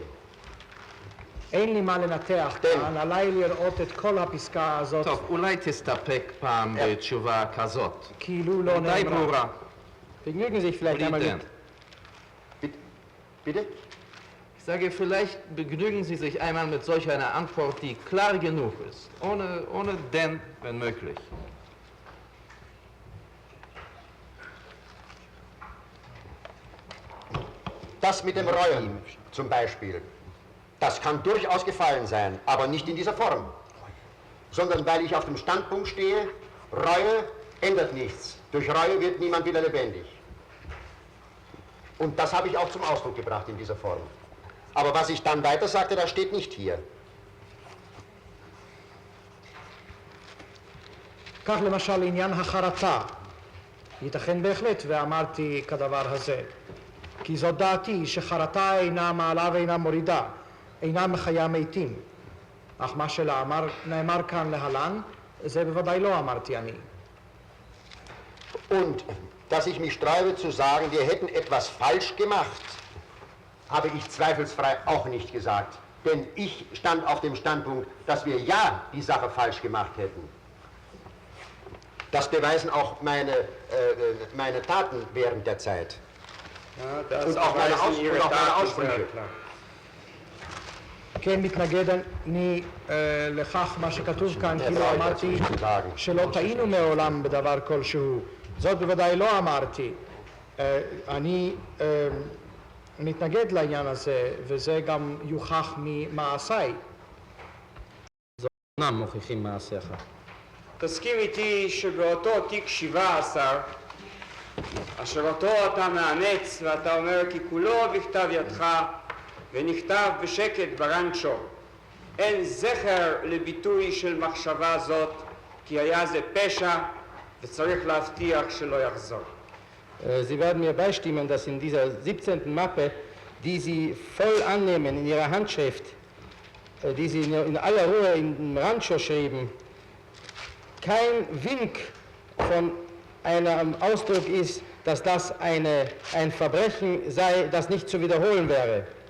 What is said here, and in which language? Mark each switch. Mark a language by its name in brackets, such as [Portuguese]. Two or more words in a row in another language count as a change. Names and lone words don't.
[Hebrew] אין לי מה לנתח כאן, עליי לראות את כל הפסקה הזאת טוב, אולי תסתפק פעם בתשובה כזאת. כאילו לא די נאמרה. ברורה. [German] Vergnügen Sie sich vielleicht einmal Bitte. mit. Bitte? sage, vielleicht begnügen Sie sich einmal mit solch einer Antwort, die klar genug ist, ohne denn, wenn möglich. Das mit dem Reuen zum Beispiel, das kann durchaus gefallen sein, aber nicht in dieser Form, sondern weil ich auf dem Standpunkt stehe, Reue ändert nichts. Durch Reue wird niemand wieder lebendig. Und das habe ich auch zum Ausdruck gebracht in dieser Form. Aber was ich dann weiter sagte, das steht nicht hier. [Hebrew] כך למשל עניין החרטה, ייתכן בהחלט ואמרתי כדבר הזה, כי זאת דעתי שחרטה אינה מעלה ואינה מורידה, אינה מחיה מתים, אך מה שנאמר כאן להלן, זה בוודאי לא אמרתי אני. [German] Und dass ich mich sträube zu sagen, wir hätten etwas falsch gemacht, habe ich zweifelsfrei auch nicht gesagt. Denn ich stand auf dem Standpunkt, dass wir ja die Sache falsch gemacht hätten. Das beweisen auch meine Taten während der Zeit. Ja, und auch meine Aussprüche. [Hebrew] כן, מתנגד אני לכך מה שכתוב כאן, כאילו אמרתי שלא טעינו מעולם בדבר כלשהו. זאת בוודאי לא אמרתי. אני מתנגד לעניין הזה, וזה גם יוכח ממעשיי. אינם מוכיחים מעשיך. תסכים איתי שבאותו תיק 17, אשר אותו אתה מאמץ ואתה אומר כי כולו בכתב ידך ונכתב בשקט ברנצ'ו, אין זכר לביטוי של מחשבה זאת, כי היה זה פשע וצריך להבטיח שלא יחזור. [German] Sie werden mir beistimmen, dass in dieser 17. Mappe, die Sie voll annehmen in Ihrer Handschrift, die Sie in aller Ruhe in Rancho schrieben, kein Wink von einem Ausdruck ist, dass das ein Verbrechen sei, das nicht zu wiederholen wäre.